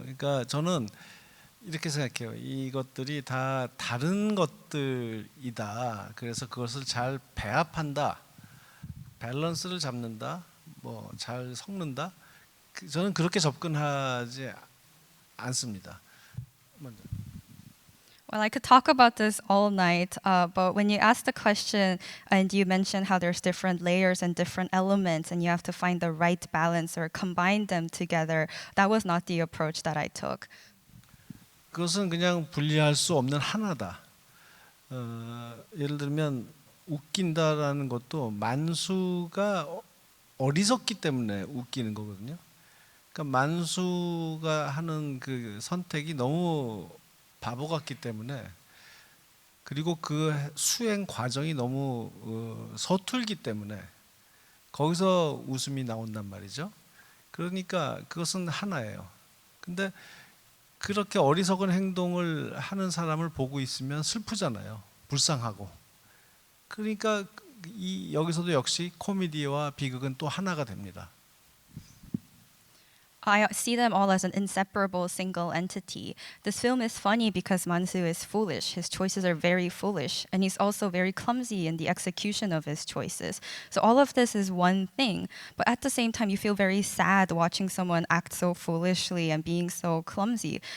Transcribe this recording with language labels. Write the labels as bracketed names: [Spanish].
[Korean] 그러니까 저는 이렇게 생각해요. 이것들이 다 다른 것들이다. 그래서 그것을 잘 배합한다, 밸런스를 잡는다, 뭐 잘 섞는다. 저는 그렇게 접근하지 않습니다. 먼저. [English] Well, I could talk about this all night, but when you ask the question and you mention how there's different layers and different elements and you have to find the right balance or combine them together, that was not the approach that I took. [Korean] 그것은 그냥 분리할 수 없는 하나다. 예를 들면 웃긴다라는 것도 만수가 어리석기 때문에 웃기는 거거든요. 그러니까 만수가 하는 그 선택이 너무 바보 같기 때문에, 그리고 그 수행 과정이 너무 서툴기 때문에 거기서 웃음이 나온단 말이죠. 그러니까 그것은 하나예요. 근데 그렇게 어리석은 행동을 하는 사람을 보고 있으면 슬프잖아요. 불쌍하고. 그러니까 여기서도 역시 코미디와 비극은 또 하나가 됩니다. [English] I see them all as an inseparable single entity. This film is funny because Mansu is foolish. His choices are very foolish, and he's also very clumsy in the execution of his choices. So all of this is one thing, but at the same time, you feel very sad watching someone act so foolishly and being so clumsy.